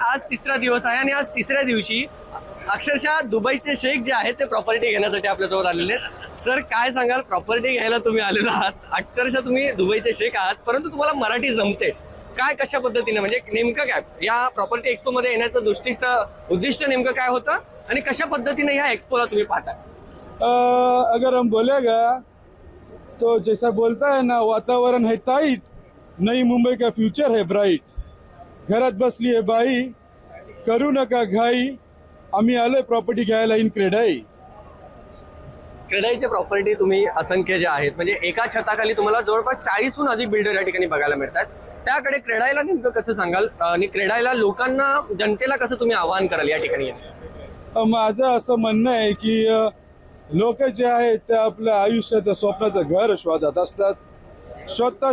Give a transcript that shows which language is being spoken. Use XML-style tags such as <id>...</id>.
<mr>आज तिसरा दिवस आहे आणि आज तिसऱ्या दिवशी अक्षरशः दुबईचे शेख जे आहेत ते प्रॉपर्टी घेण्यासाठी आपल्यासोबत आलेले आहेत। सर काय सांगाल, प्रॉपर्टी घ्यायला तुम्ही आलेला आहात, अक्षरशः तुम्ही दुबईचे शेख आहात, परंतु तुम्हाला मराठी जमते काय, कशा पद्धतीने, म्हणजे नेमकं काय या प्रॉपर्टी एक्सपो मध्ये येण्याचं उद्दिष्ट नेमकं काय होतं आणि कशा पद्धतीने ह्या एक्सपोला तुम्ही पाहता?</mr> <hi>अगर हम बोलेगा तो जैसा बोलता है ना, वातावरण है टाइट, नई मुंबई का फ्यूचर है ब्राइट,</hi> <mr>घरात बसली है बाई, करू नका घाई, आम्ही आलोय प्रॉपर्टी घ्यायला इन क्रेडाई। क्रेडाईचे प्रॉपर्टी तुम्ही असंख्य जे आहेत, म्हणजे एका छताखाली तुम्हाला जवळपास 40हून अधिक बिल्डर या ठिकाणी बघायला मिळतात। त्याकडे क्रेडाईला नेमकं कसं सांगाल आणि क्रेडाईला लोकांना, जनतेला कसं तुम्ही आवाहन कराल या ठिकाणी यायचं? माझं असं म्हणणं आहे की लोक जे आहेत ते आपल्या आयुष्याचं स्वप्नाचं घर शोधत असतात।</mr>